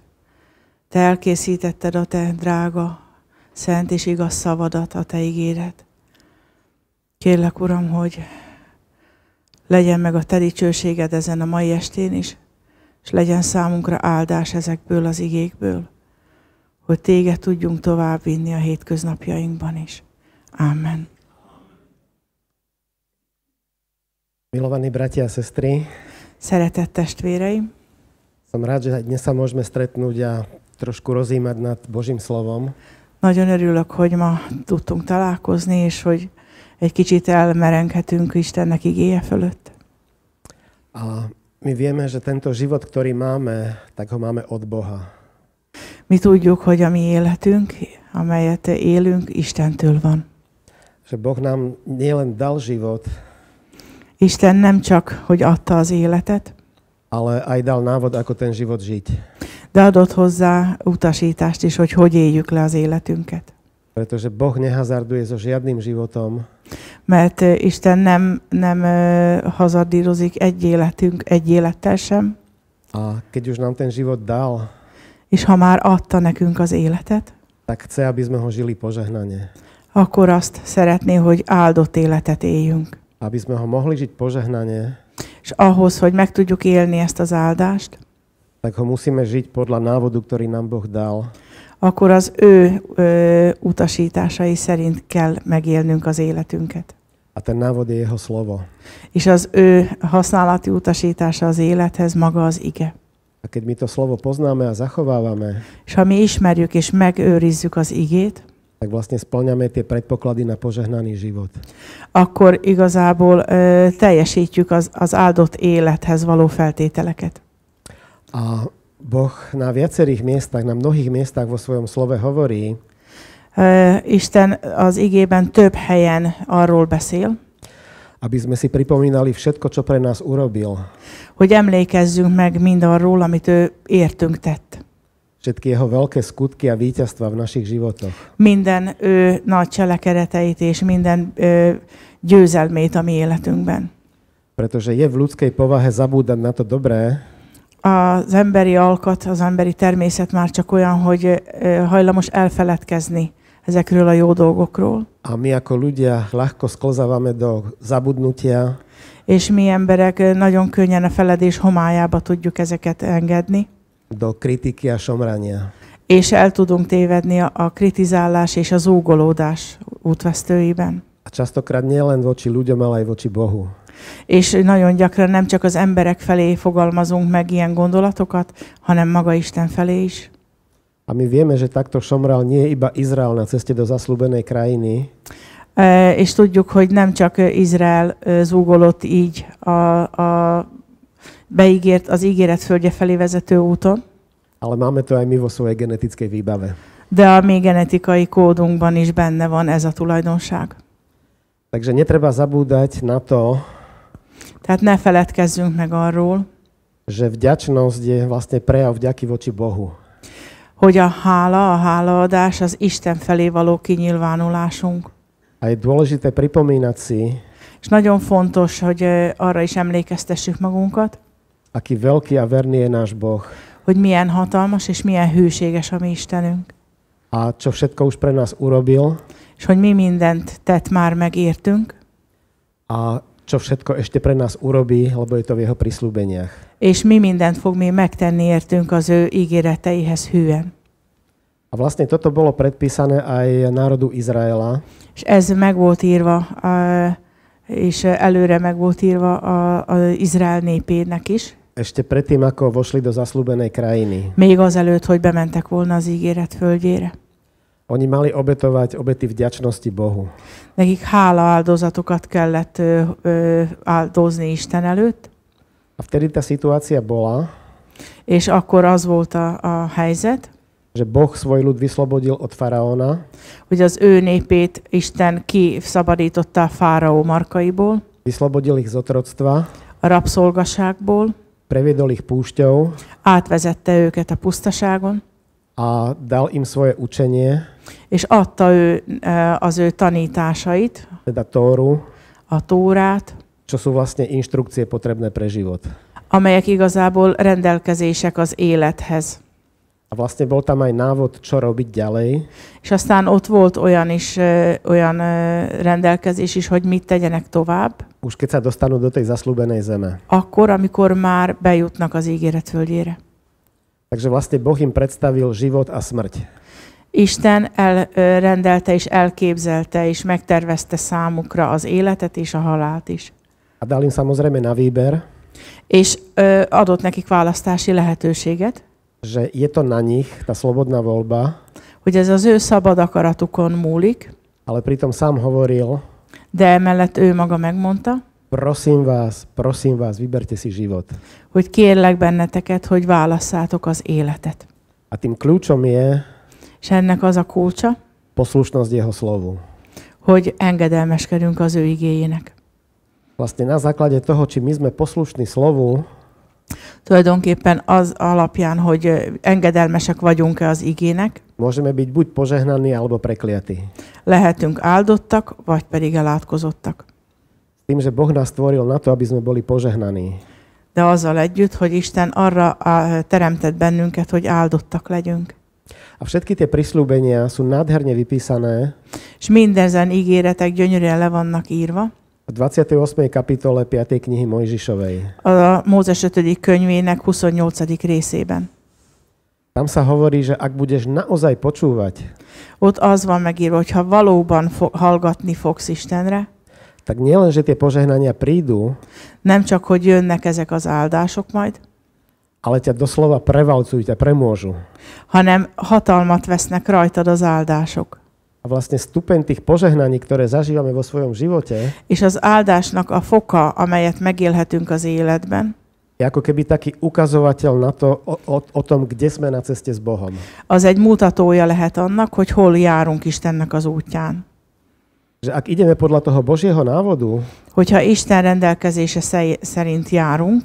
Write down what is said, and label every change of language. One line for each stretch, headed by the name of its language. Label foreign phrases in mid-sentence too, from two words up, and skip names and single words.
Hungarian: Te elkészítetted a Te drága, szent és igaz szavadat, a Te igédet. Kérlek, Uram, hogy legyen meg a Te dicsőséged ezen a mai estén is, és legyen számunkra áldás ezekből az igékből, hogy Téged tudjunk továbbvinni a hétköznapjainkban is. Amen.
Slovak: Milovaní bratia a sestry,
Hungarian: Szeretett testvéreim,
Slovak: som rád, že dnes sa môžeme stretnúť a trošku rozímať nad Božím slovom.
Hungarian: nagyon örülök, hogy ma tudtunk találkozni, és hogy egy kicsit elmerenghetünk Istennek igéje fölött.
Slovak: A my vieme, že tento život, ktorý máme, tak ho máme od Boha.
Hungarian: Mi tudjuk, hogy a mi életünk, amelyet élünk, Istentől van.
Slovak: Že Boh nám nielen dal život,
Hungarian: Isten nem csak, hogy adta az életet,
Slovak: ale aj dal návod, ako ten život žiť.
Hungarian: de adott hozzá utasítást is, hogy éljük le az életünket.
Slovak: Pretože Boh nehazarduje so žiadnym životom,
Hungarian: Mert Isten nem hazardírozik egy élettel sem,
Slovak: a keď už nám ten život dal,
Hungarian: és ha már adta nekünk az életet,
Slovak: tak chce, aby sme ho žili požehnane.
Hungarian: akkor azt szeretné, hogy áldott életet éljünk.
Slovak: Aby sme ho mohli žiť požehnane,
Hungarian: És ahhoz, hogy meg tudjuk élni ezt az áldást,
Slovak: tak ho musíme žiť podľa návodu, ktorý nám Boh dal.
Hungarian: akkor az ő utasításai szerint kell megélnünk az életünket.
Slovak: A ten návod je jeho slovo.
Hungarian: És az ő használati utasítása az élethez maga az ige.
Slovak: A keď my to slovo poznáme a zachovávame,
Hungarian: És ha mi ismerjük és megőrizzük az igét,
Slovak: tak vlastne spĺňame tie predpoklady na požehnaný život.
Hungarian: akkor igazából teljesítjük az áldott élethez való feltételeket.
Slovak: A Boh na viacerých miestach, na mnohých miestach vo svojom slove hovorí,
Hungarian: Isten az igében több helyen arról beszél,
Slovak: aby sme si pripomínali všetko, čo pre nás urobil.
Hungarian: hogy emlékezzünk meg mindarról, amit ő értünk tett.
Slovak: Všetky jeho veľké skutky a víťazstva v našich životoch.
Hungarian: Minden ő nagy cselekedeteit és minden győzelmét a mi életünkben.
Slovak: Pretože je v ľudskej povahe zabúdať na to dobré,
Hungarian: Az emberi alkat, az emberi természet már csak olyan, hogy hajlamos elfeledkezni ezekről a jó dolgokról.
Slovak: a my ako ľudia ľahko sklzávame do zabudnutia,
Hungarian: És mi emberek nagyon könnyen a feledés homályába tudjuk ezeket engedni,
Slovak: do kritiky a šomrania.
Hungarian: és el tudunk tévedni a kritizálás és a zúgolódás útvesztőiben.
Slovak: A častokrát nie len voči ľuďom, ale aj voči Bohu.
Hungarian: És nagyon gyakran nem csak az emberek felé fogalmazunk meg ilyen gondolatokat, hanem maga Isten felé is.
Slovak: A my vieme, že takto šomral nie iba Izrael na ceste do zasľúbenej krajiny,
Hungarian: És tudjuk, hogy nem csak Izrael zúgolott így az ígéret földje felé vezető úton,
Slovak: ale máme to aj my vo svojej genetickej výbave.
Hungarian: de a mi genetikai kódunkban is benne van ez a tulajdonság.
Slovak: Takže netreba zabúdať na to,
Hungarian: Tehát ne feledkezzünk meg arról,
Slovak: že vďačnosť je vlastne prejav vďaky voči Bohu.
Hungarian: hogy a hálaadás az Isten felé való kinyilvánulásunk.
Slovak: A je dôležité pripomínať si,
Hungarian: És nagyon fontos, hogy arra is emlékeztessük magunkat,
Slovak: aký veľký a verný je náš Boh.
Hungarian: hogy milyen hatalmas és milyen hűséges a mi Istenünk.
Slovak: A čo všetko už pre nás urobil.
Hungarian: És hogy mi mindent tett már meg értünk.
Slovak: A čo všetko ešte pre nás urobí, lebo je to v jeho prisľúbeniach.
Hungarian: És mi mindent fog még megtenni értünk az ő ígéreteihez hűen.
Slovak: A vlastne toto bolo predpísané aj národu Izraela.
Hungarian: És ez meg volt írva, és előre meg volt írva az Izrael népének is.
Slovak: Ešte predtým, ako vošli do zasľúbenej krajiny.
Hungarian: Még azelőtt, hogy bementek volna az ígéret földjére.
Slovak: Oni mali obetovať obety vďačnosti Bohu.
Hungarian: Nekik hála áldozatokat kellett áldozni Isten előtt.
Slovak: A vtedy tá situácia bola,
Hungarian: És akkor az volt a helyzet,
Slovak: že Boh svoj ľud vyslobodil od faraóna,
Hungarian: hogy az ő népét Isten kiszabadította a fáraó markaiból,
Slovak: vyslobodil ich z otroctva,
Hungarian: a rabszolgaságból,
Slovak: previedol ich púšťou
Hungarian: átvezette őket a pusztaságon,
Slovak: a dal im svoje učenie,
Hungarian: és adta az ő tanításait,
Slovak: teda Tóru,
Hungarian: a Tórát,
Slovak: čo sú vlastne inštrukcie potrebné pre život.
Hungarian: amelyek igazából rendelkezések az élethez.
Slovak: A vlastne bol tam aj návod, čo robiť ďalej.
Hungarian: És aztán ott volt olyan rendelkezés is, hogy mit tegyenek tovább,
Slovak: Už keď sa dostanú do tej zasľúbenej zeme.
Hungarian: akkor, amikor már bejutnak az ígéret földjére.
Slovak: Takže vlastne Boh im predstavil život a smrť.
Hungarian: Isten elrendelte és elképzelte és megtervezte számukra az életet és a halált is.
Slovak: A dal im samozrejme na výber,
Hungarian: És adott nekik választási lehetőséget,
Slovak: že je to na nich, tá slobodná voľba,
Hungarian: hogy ez az ő szabad akaratukon múlik,
Slovak: ale pritom sám hovoril,
Hungarian: de emellett ő maga megmondta,
Slovak: prosím vás, vyberte si život.
Hungarian: hogy kérlek benneteket, hogy válasszátok az életet.
Slovak: A tým kľúčom je
Hungarian: És ennek az a kulcsa,
Slovak: poslušnosť jeho slovu.
Hungarian: hogy engedelmeskedünk az ő igéjének.
Slovak: Vlastne na základe toho, či my sme poslušní slovu,
Hungarian: Tulajdonképpen az alapján, hogy engedelmesek vagyunk-e az igének,
Slovak: môžeme byť buď požehnaní, alebo prekliatí.
Hungarian: lehetünk áldottak, vagy pedig elátkozottak.
Slovak: Tým, že Boh nás stvoril na to, aby sme boli požehnaní.
Hungarian: De azzal együtt, hogy Isten arra teremtett bennünket, hogy áldottak legyünk.
Slovak: A všetky tie prisľúbenia sú nádherne vypísané
Hungarian: És mindezen ígéretek gyönyörűen le vannak írva
Slovak: v 28. kapitole 5. knihy Mojžišovej.
Hungarian: a Mózes 5. könyvének 28. részében.
Slovak: Tam sa hovorí, že ak budeš naozaj počúvať,
Hungarian: Ott az van megírva, hogy ha valóban hallgatni fogsz Istenre,
Slovak: tak nielen, že tie požehnania prídu,
Hungarian: nem csak, hogy jönnek ezek az áldások majd,
Slovak: ale ťa doslova prevalcujú, ťa premôžu.
Hungarian: hanem hatalmat vesznek rajtad az áldások.
Slovak: A vlastne stupeň tých požehnaní, ktoré zažívame vo svojom živote,
Hungarian: És az áldásnak a foka, amelyet megélhetünk az életben,
Slovak: je ako keby taký ukazovateľ na to, o tom, kde sme na ceste s Bohom.
Hungarian: az egy mutatója lehet annak, hogy hol járunk Istennek az útján.
Slovak: Že ak ideme podľa toho Božieho návodu,
Hungarian: Hogyha Isten rendelkezése szerint járunk,